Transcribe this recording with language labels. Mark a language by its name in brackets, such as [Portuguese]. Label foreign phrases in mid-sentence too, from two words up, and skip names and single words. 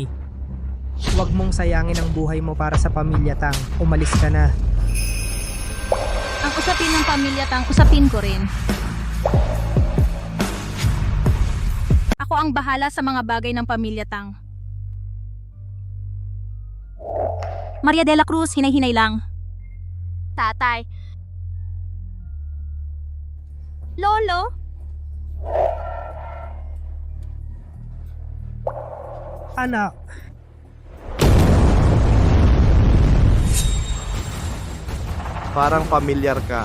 [Filipino] Huwag mong sayangin ang buhay mo para sa pamilya Tang. Umalis ka na. Ang usapin ng pamilya Tang, usapin ko rin. Ako ang bahala sa mga bagay ng pamilya Tang. Maria de la Cruz, hinay-hinay lang. Tatay. Lolo? Anak, Parang pamilyar ka.